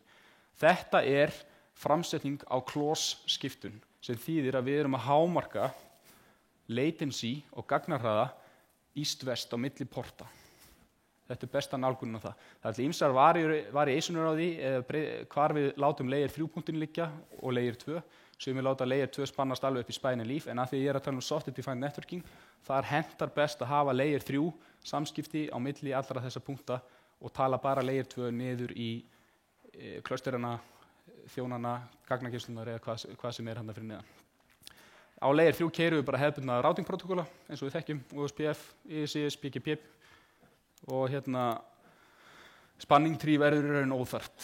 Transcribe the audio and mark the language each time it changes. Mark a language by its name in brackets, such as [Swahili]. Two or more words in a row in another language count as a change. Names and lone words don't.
[Icelandic] Þetta framsetning á Klaus skiptun, sem þýðir að við erum að hámarka latency og gagnarhraða east-west á milli porta. Þetta besta nálgunin á það. Það er ýmsar variationur á því hvar við látum layer 3 punktin liggja og layer 2. Sem við láta layer 2 spannast alveg upp í [English] spine and leaf, [Icelandic] en að því ég að tala [English] software defined networking, [Icelandic] þar hentar best að hafa layer 3 samskipti á milli allra þessa punkta og tala bara layer 2 niður í klausterana, þjónana, gagnageyslurnar eða hvað sem þarna fyrir neðan. Á layer 3 keyrum við bara hefðbundna routing protokolla eins og við þekkjum, OSPF, ISIS, PGP og [English] spanning tree [Icelandic] verður í raun óþarft.